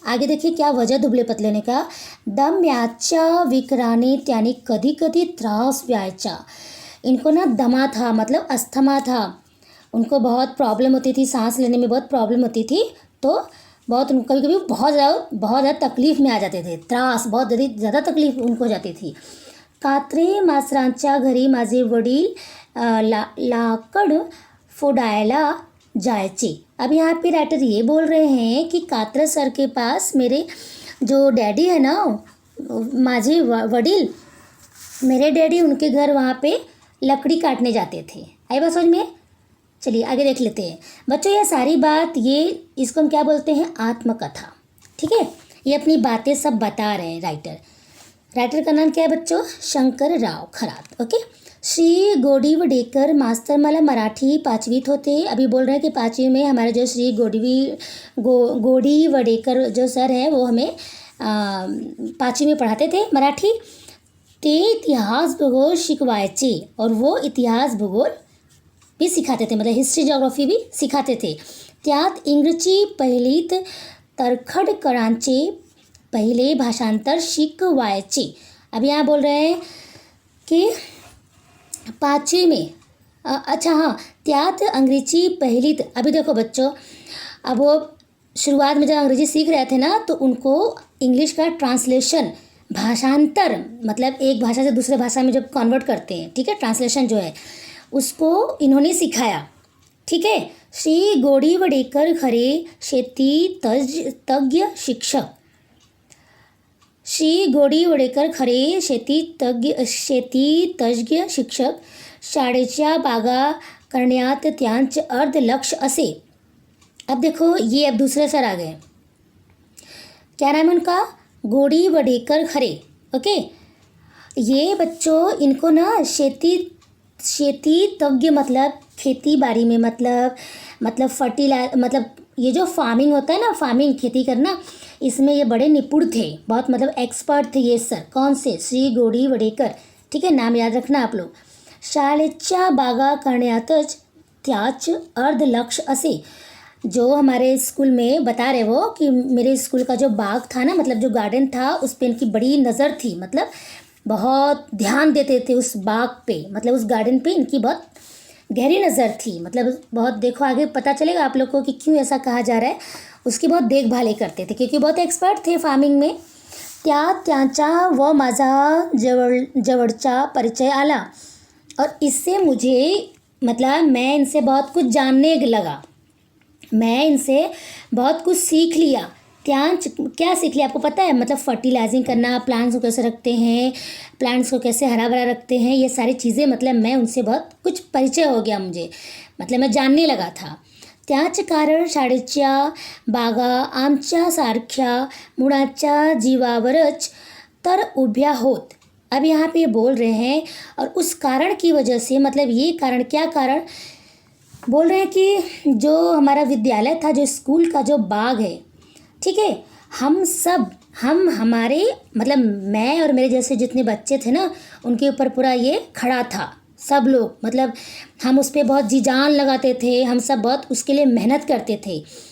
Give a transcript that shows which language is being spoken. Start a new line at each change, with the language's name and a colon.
Hindi: आगे देखिए क्या वजह दुबले पतले होने का।
Marathi: दम्याच्या विकराने त्याने कधी कधी त्रास व्हायचा।
Hindi: इनको ना दमा था, मतलब अस्थमा था, उनको बहुत प्रॉब्लम होती थी, सांस लेने में बहुत प्रॉब्लम होती थी, तो बहुत कभी कभी बहुत ज़्यादा तकलीफ में आ जाते थे, त्रास, बहुत ज़्यादा तकलीफ उनको हो जाती थी।
Marathi: कात्रे मास्तरांच्या घरी माझे वडील लाकड फोडायला जायचे।
Hindi: अब यहाँ पे राइटर ये बोल रहे हैं कि कात्रे सर के पास मेरे जो डैडी है ना,
Marathi: माझे वडील,
Hindi: मेरे डैडी, उनके घर वहाँ पे लकड़ी काटने जाते थे। आई बात समझ में? चलिए आगे देख लेते हैं बच्चों। ये सारी बात, ये इसको हम क्या बोलते हैं? आत्मकथा। ठीक है, ये अपनी बातें सब बता रहे हैं राइटर का नाम क्या है बच्चों? शंकर राव खरात। ओके।
Marathi: श्री गोडीवडेकर मास्तर, मला मराठी 5वीत होते।
Hindi: अभी बोल रहे हैं कि 5वीं में हमारे जो श्री गोडीवडेकर जो सर हैं वो हमें 5वीं में पढ़ाते थे मराठी।
Marathi: ते इतिहास भूगोल शिकवायचे,
Hindi: और वो इतिहास भूगोल भी सिखाते थे, मतलब हिस्ट्री जोग्राफी भी सिखाते थे।
Marathi: त्यात इंग्रजी पहिलीत तरखडकरांचे पहिले भाषांतर शिकवायचे।
Hindi: अब यहाँ बोल रहे हैं कि 5वीं में, अच्छा हाँ,
Marathi: त्यात अंग्रेजी पहिलीत।
Hindi: अभी देखो बच्चों, अब वो शुरुआत में जब अंग्रेजी सीख रहे थे ना, तो उनको इंग्लिश का ट्रांसलेशन, भाषांतर, मतलब एक भाषा से दूसरे भाषा में जब कन्वर्ट करते हैं, ठीक है, ट्रांसलेशन जो है, उसको इन्होंने सिखाया। ठीक है।
Marathi: श्री गोडीवडेकर खरे शेती तज्ञ शिक्षक। श्री गोडीवडेकर खरे शेती तज्ञ शिक्षक। शाळेच्या बागा करण्यात त्यांचे अर्ध लक्ष असे।
Hindi: अब देखो ये, अब दूसरे सर आ गए, क्या नाम है उनका? गोडीवडेकर खरे। ओके। ये बच्चों, इनको ना खेती तज्ञ, मतलब खेती बाड़ी में, मतलब फर्टिलाइजर, मतलब ये जो फार्मिंग होता है ना, फार्मिंग, खेती करना, इसमें ये बड़े निपुण थे, बहुत मतलब एक्सपर्ट थे ये सर। कौन से? श्री गोडीवडेकर। ठीक है, नाम याद रखना आप लोग।
Marathi: शाळेच्या बागा करण्यातच त्याच अर्ध लक्ष असे।
Hindi: जो हमारे स्कूल में बता रहे वो कि मेरे स्कूल का जो बाग था ना, मतलब जो गार्डन था, उस पर इनकी बड़ी नज़र थी, मतलब बहुत ध्यान देते थे उस बाग पे, मतलब उस गार्डन पे इनकी बहुत गहरी नज़र थी, मतलब बहुत, देखो आगे पता चलेगा आप लोग को कि क्यों ऐसा कहा जा रहा है। उसकी बहुत देखभाल करते थे क्योंकि बहुत एक्सपर्ट थे फार्मिंग में।
Marathi: त्यांचा व माझा जवळचा परिचय आला,
Hindi: और इससे मुझे, मतलब मैं इनसे बहुत कुछ जानने लगा, मैं इनसे बहुत कुछ सीख लिया। क्या सीख लिया आपको पता है? मतलब फर्टिलाइजिंग करना, प्लांट्स को कैसे रखते हैं, प्लांट्स को कैसे हरा भरा रखते हैं, ये सारी चीज़ें, मतलब मैं उनसे बहुत कुछ परिचय हो गया मुझे, मतलब मैं जानने लगा था।
Marathi: त्याच कारण शाळेच्या बागा आमच्या सारख्या मुळाच्या जीवावरच तर उभ्या होत।
Hindi: अब यहाँ पे बोल रहे हैं, और उस कारण की वजह से, मतलब ये कारण, क्या कारण बोल रहे हैं कि जो हमारा विद्यालय था, जो स्कूल का जो बाग है, ठीक है, हम हमारे, मतलब मैं और मेरे जैसे जितने बच्चे थे ना, उनके ऊपर पूरा ये खड़ा था, सब लोग, मतलब हम उस पर बहुत जी जान लगाते थे, हम सब बहुत उसके लिए मेहनत करते थे।